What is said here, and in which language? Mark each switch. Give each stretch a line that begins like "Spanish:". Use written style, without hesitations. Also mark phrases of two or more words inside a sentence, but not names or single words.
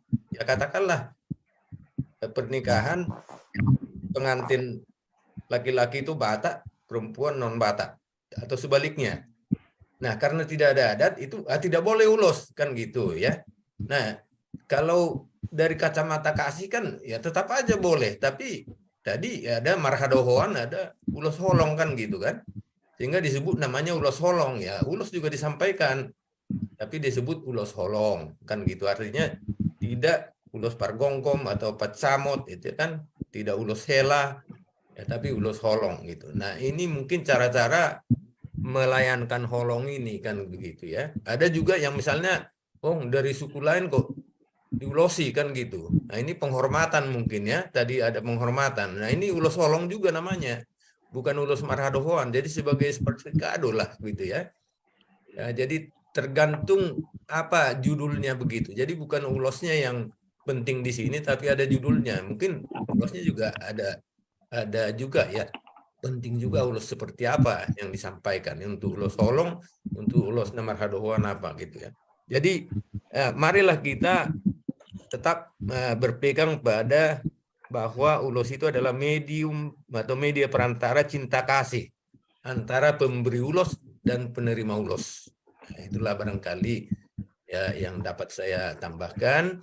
Indonesian: Ya katakanlah pernikahan pengantin laki-laki itu Batak, perempuan non Batak atau sebaliknya. Nah, karena tidak ada adat itu tidak boleh ulos kan gitu ya. Nah, kalau dari kacamata kasih kan ya tetap aja boleh, tapi tadi ada marhadohoan, ada ulos holong kan gitu kan. Sehingga disebut namanya ulos holong ya. Ulos juga disampaikan tapi disebut ulos holong kan gitu. Artinya tidak ulos pargongkom atau pacamot itu kan tidak ulos hela ya, tapi ulos holong gitu. Nah, ini mungkin cara-cara melayankan holong ini kan begitu ya. Ada juga yang misalnya dari suku lain kok diulosi kan gitu. Nah, ini penghormatan mungkin ya. Tadi ada penghormatan. Nah, ini ulos holong juga namanya. Bukan ulos marhadohoan. Jadi sebagai seperti kado lah gitu ya. Ya, jadi tergantung apa judulnya begitu. Jadi bukan ulosnya yang penting di sini tapi ada judulnya. Mungkin ulosnya juga ada ada juga ya, penting juga ulos seperti apa yang disampaikan untuk ulos Holong, untuk ulos Namarhadohoan apa gitu ya. Jadi marilah kita tetap berpegang pada bahwa ulos itu adalah medium atau media perantara cinta kasih antara pemberi ulos dan penerima ulos. Nah, itulah barangkali ya yang dapat saya tambahkan.